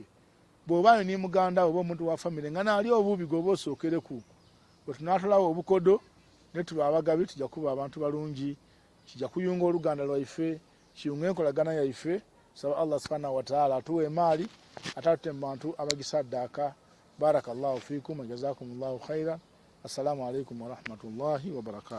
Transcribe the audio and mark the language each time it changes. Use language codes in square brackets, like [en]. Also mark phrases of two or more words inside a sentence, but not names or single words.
[lg] bw'oba ni muganda oba omuntu wa famire nga naali obubi gwoba osookereku bwe tunaatolawo obukodo ne tuba abagabi tujja kuba abantu balungi kijja kuyunga oluganda lwaife kiyunga enkolagana yaife saba [ar] الله سبحانه وتعالى [lg] atuwe emaali atatute mu bantu abagisaddaaka [ar] بارك الله فيكم وجزاكم الله خيرا السلام عليكم ورحمة الله وبركاته